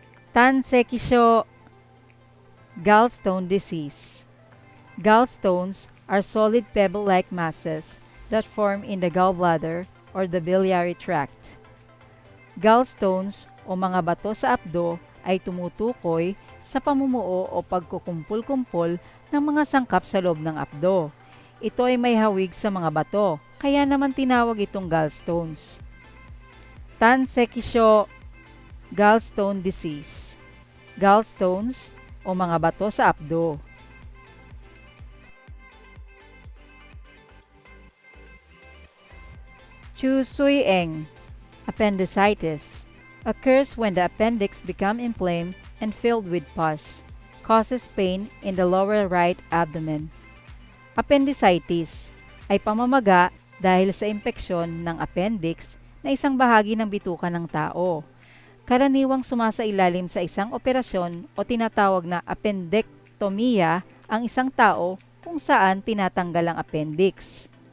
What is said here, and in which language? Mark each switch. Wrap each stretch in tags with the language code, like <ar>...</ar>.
<en>Tansekisho, gallstone disease. Gallstones are solid pebble-like masses that form in the gallbladder or the biliary tract.</en> <tl>Gallstones o mga bato sa apdo ay tumutukoy sa pamumuo o pagkukumpul-kumpol ng mga sangkap sa loob ng apdo. Ito ay may hawig sa mga bato, kaya naman tinawag itong gallstones.</tl> <en>Tansekisho gallstone disease.</en> <tl>Gallstones o mga bato sa apdo.</tl> <en>Chusuyeng appendicitis occurs when the appendix become inflamed and filled with pus, causes pain in the lower right abdomen.</en> <tl>Appendicitis ay pamamaga dahil sa impeksyon ng appendix na isang bahagi ng bituka ng tao. Karaniwang sumasailalim sa isang operasyon o tinatawag na appendectomia ang isang tao kung saan tinatanggal ang appendix.</tl>